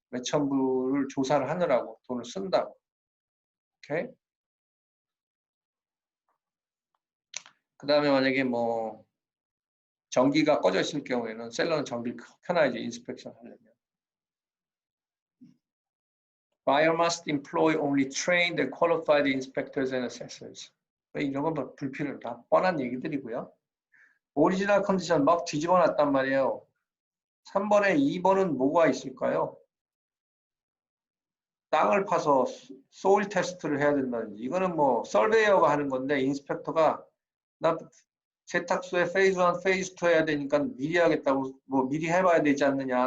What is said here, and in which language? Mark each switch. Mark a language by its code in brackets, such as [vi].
[ko] 몇천 불을 조사를 하느라고 돈을 쓴다고. 오케이? 그 다음에 만약에 뭐 전기가 꺼져 있을 경우에는 셀러는 전기를 켜놔야지 인스펙션 하려면. [en] Buyer must employ only trained and qualified inspectors and assessors. [ko] 이런 건 뭐 불필요하다. 뻔한 얘기들이고요. 오리지널 컨디션 막 뒤집어 놨단 말이에요. 3번에 2번은 뭐가 있을까요? 땅을 파서 소일 테스트를 해야 된다든지 이거는 뭐 설베이어가 하는 건데 인스펙터가 나 세탁소에 페이즈 1, 페이즈 2 해야 되니까 미리 하겠다고 뭐 미리 해봐야 되지 않느냐.